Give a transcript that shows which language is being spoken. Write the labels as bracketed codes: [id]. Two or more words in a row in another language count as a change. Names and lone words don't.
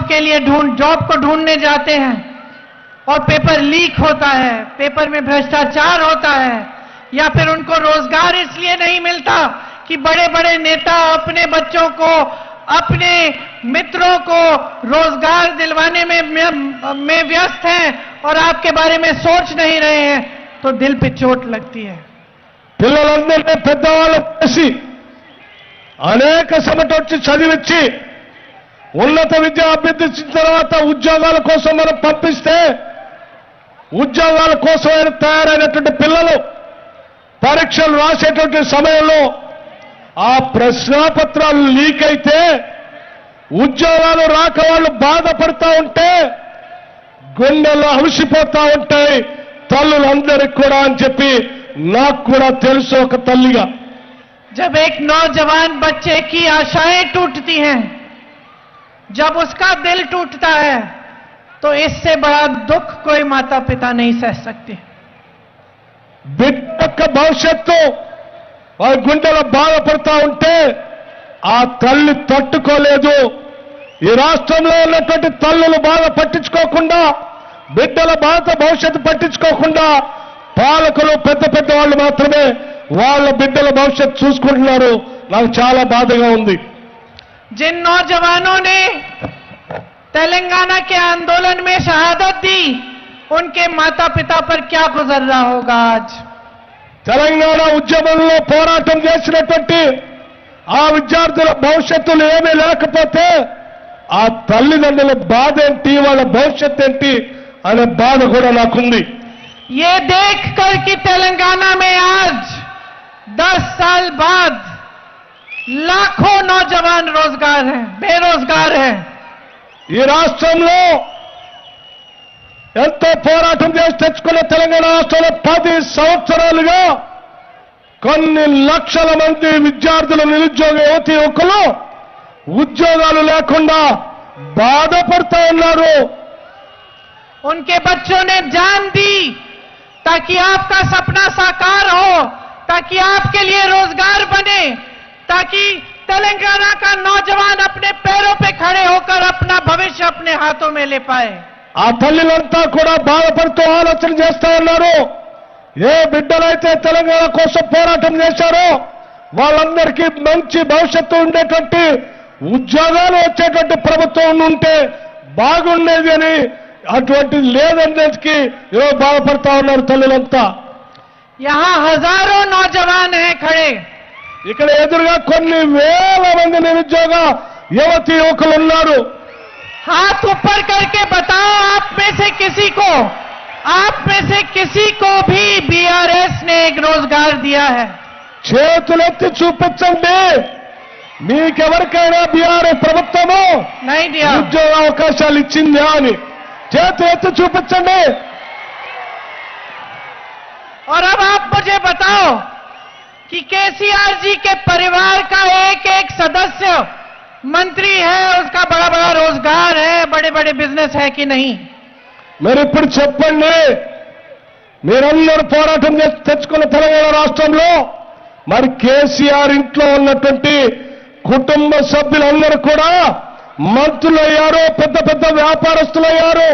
[hi] के लिए जॉब को ढूंढने जाते हैं, और पेपर लीक होता है, पेपर में भ्रष्टाचार होता है, या फिर उनको रोजगार इसलिए नहीं मिलता कि बड़े बड़े नेता अपने बच्चों को, अपने मित्रों को रोजगार दिलवाने में व्यस्त हैं और आपके बारे में सोच नहीं रहे हैं, तो दिल पे चोट लगती है. [te] పిల్లలందరినీ పెద్దవాళ్ళు చేసి అనేక సమటొచ్చి చదివించి ఉన్నత విద్య అభ్యర్థించిన తర్వాత ఉద్యోగాల కోసం మనం పంపిస్తే, ఉద్యోగాల కోసం తయారైనటువంటి పిల్లలు పరీక్షలు రాసేటువంటి సమయంలో ఆ ప్రశ్నాపత్రాలు లీక్ అయితే ఉద్యోగాలు రాక వాళ్ళు బాధపడతా ఉంటే గుండెలు అలసిపోతా ఉంటాయి తల్లులందరికీ కూడా అని చెప్పి నాకు కూడా తెలుసు ఒక తల్లిగా. [hi] जब एक नौजवान बच्चे की आशाएं टूटती हैं, जब उसका दिल टूटता है, तो इससे बड़ा दुख कोई माता पिता नहीं सह सकते. [te] బిడ్డ యొక్క భవిష్యత్తు వారి గుండెలో బాధపడతా ఉంటే ఆ తల్లి తట్టుకోలేదు. ఈ రాష్ట్రంలో ఉన్నటువంటి తల్లులు బాధ పట్టించుకోకుండా బిడ్డల భవిష్యత్తు పట్టించుకోకుండా పాలకులు పెద్ద పెద్ద వాళ్ళు మాత్రమే వాళ్ళ బిడ్డల భవిష్యత్తు చూసుకుంటున్నారు. నాకు చాలా బాధగా ఉంది. [hi] जिन नौजवानों ने तेलंगाना के आंदोलन में शहादत दी, उनके माता पिता पर क्या गुजर रहा होगा आज. [te] తెలంగాణ ఉద్యమంలో పోరాటం చేసినటువంటి ఆ విద్యార్థుల భవిష్యత్తులో ఏమీ లేకపోతే ఆ తల్లిదండ్రుల బాధ ఏంటి, వాళ్ళ భవిష్యత్తు ఏంటి అనే బాధ కూడా నాకుంది. [hi] ये देखकर कि तेलंगाना में आज 10 साल बाद लाखों नौजवान रोजगार हैं, बेरोजगार हैं. [te] ఈ రాష్ట్రంలో ఎంతో పోరాటం చేసి తెచ్చుకున్న తెలంగాణ రాష్ట్రంలో 10 సంవత్సరాలుగా కొన్ని లక్షల మంది విద్యార్థులు, నిరుద్యోగ యువతి యువకులు ఉద్యోగాలు లేకుండా బాధపడుతూ ఉన్నారు. [hi] उनके बच्चों ने जान दी ताकि आपका सपना साकार हो, ताकि आपके लिए रोजगार बने, ताकि तेलंगाना का नौजवान अपने पैरों पे खड़े होकर अपना भविष्य अपने हाथों में ले पाए. [te] ఆ తల్లిలంతా కూడా బాధపడుతూ ఆలోచన చేస్తా ఉన్నారు. ఏ బిడ్డలైతే తెలంగాణ కోసం పోరాటం చేశారో వాళ్ళందరికీ మంచి భవిష్యత్తు ఉండేటువంటి ఉద్యోగాలు వచ్చేటువంటి ప్రభుత్వం ఉంటే బాగుండేది అని, అటువంటి లేదనేది ఈరోజు బాధపడతా ఉన్నారు తల్లులంతా. [hi] यहाँ हजारों नौजवान हैं खड़े. [te] ఇక్కడ ఎదురుగా కొన్ని వేల మంది నిరుద్యోగ యువతి యువకులు ఉన్నారు. [hi] हाथ ऊपर करके बताओ, आप में से किसी को भी बीआरएस ने एक रोजगार दिया है. [te] చేతులెత్తి చూపించండి, మీకెవరికైనా బీఆర్ఎస్ ప్రభుత్వము [hi] नहीं दिया. [te] ఉద్యోగ అవకాశాలు ఇచ్చిందా అని చేతులు ఎత్తి చూపించండి. [hi] और अब आप मुझे बताओ कि केसीआर जी के परिवार का एक एक सदस्य मंत्री है, उसका बड़ा बड़ा रोजगार है, बड़े बड़े बिजनेस है कि नहीं. [te] మరి ఇప్పుడు చెప్పండి, మీరందరూ పోరాటం చేసి తెచ్చుకున్న తెలంగాణ రాష్ట్రంలో మరి కేసీఆర్ ఇంట్లో ఉన్నటువంటి కుటుంబ సభ్యులందరూ కూడా మంత్రులయ్యారు, పెద్ద పెద్ద వ్యాపారస్తులయ్యారు.